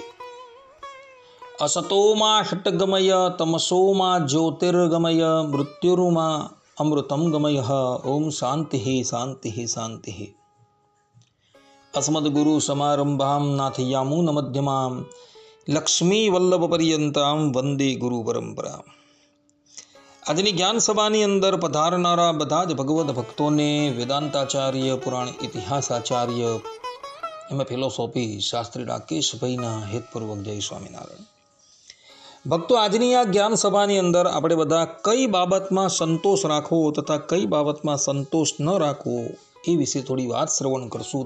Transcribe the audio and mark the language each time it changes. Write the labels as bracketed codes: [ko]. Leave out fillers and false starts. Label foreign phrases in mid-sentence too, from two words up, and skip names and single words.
[sa] असतो मा षट्गमय तमसो मा ज्योतिर्गमय मृत्युर्मा अमृतं गमय। ओम शांति शांति शांति। अस्मद्गुरुसमारम्भां नाथयामुनमध्यमां लक्ष्मीवल्लभपर्यन्तां वंदे गुरुपरंपरा। [gu] આજની જ્ઞાન સભાની અંદર પધારનારા બધા જ ભગવદ્ ભક્તોને વેદાંતાચાર્ય, પુરાણ ઇતિહાસાચાર્ય, એમાં ફિલોસોફી શાસ્ત્રી રાકેશભાઈના હેતપૂર્વક જય સ્વામિનારાયણ. ભક્તો, આજની આ જ્ઞાન સભાની અંદર આપણે બધા કઈ બાબતમાં સંતોષ રાખવો તથા કઈ બાબતમાં સંતોષ ન રાખવો એ વિશે થોડી વાત શ્રવણ કરશું.